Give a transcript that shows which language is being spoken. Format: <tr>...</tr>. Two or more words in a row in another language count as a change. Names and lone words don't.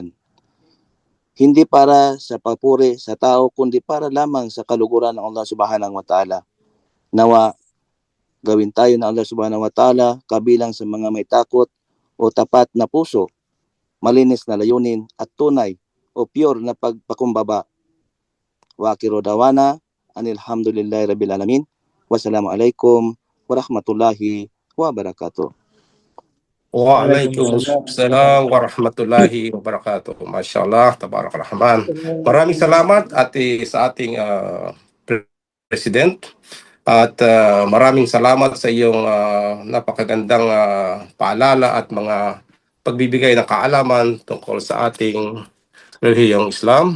<tl>Hindi para sa papuri sa tao, kundi para lamang sa kaluguran ng Allah</tl> <ar>سبحانه وتعالى.</ar> <tl>Nawa, gawin tayo ng Allah</tl> <ar>سبحانه وتعالى</ar> <tl>kabilang sa mga may takot o tapat na puso, malinis na layunin at tunay o pure na pagpakumbaba.</tl> <ar>وآخر دعوانا أن الحمد لله رب العالمين. والسلام عليكم ورحمة الله وبركاته. وعليكم السلام ورحمة الله وبركاته. ما شاء الله، تبارك الرحمن.</ar> <tl>Maraming salamat sa ating President at maraming salamat sa iyong napakagandang paalala at mga pagbibigay ng kaalaman tungkol sa ating relihiyong Islam.</tl>